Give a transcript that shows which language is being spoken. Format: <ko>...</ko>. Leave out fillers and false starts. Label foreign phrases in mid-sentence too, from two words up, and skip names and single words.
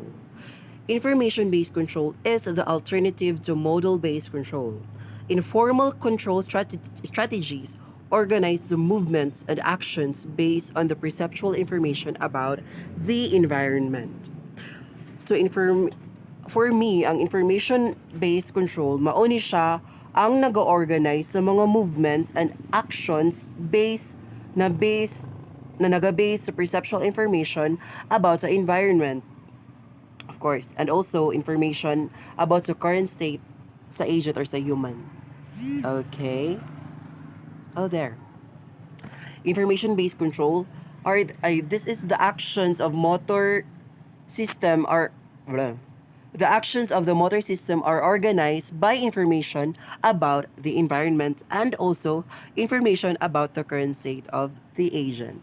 <en>Information-based control is the alternative to model-based control. Informal control strategies organize the movements and actions based on the perceptual information about the environment. So for me, ang information-based control,</en> <hil>mauni siya ang nag-organize sa mga</hil> <en>movements and actions based</en> <hil>na naga-base sa</hil> <en>perceptual information about the environment, of course, and also information about the current state sa agent or sa human. Okay? Oh, there. Information-based control this is the actions of motor system are the actions of the motor system are organized by information about the environment and also information about the current state of the agent.</en>